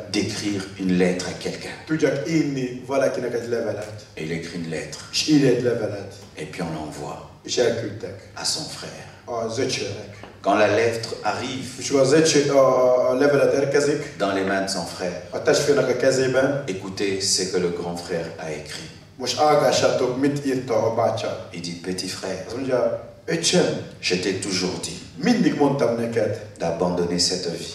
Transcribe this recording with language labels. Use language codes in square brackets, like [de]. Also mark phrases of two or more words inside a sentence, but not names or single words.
[fr] d'écrire une lettre à quelqu'un. [hu] Tudjak írni valakinek egy levelet. [fr] Et il écrit une lettre. [hu] És írj egy levelet. [fr] Et puis on l'envoie [hu] És elküldtek [fr] à son frère. [hu] az öcsének. [fr] Quand la lettre arrive dans les mains de son frère, écoutez ce que le grand frère a écrit. Il dit, petit frère, je t'ai toujours dit d'abandonner cette vie.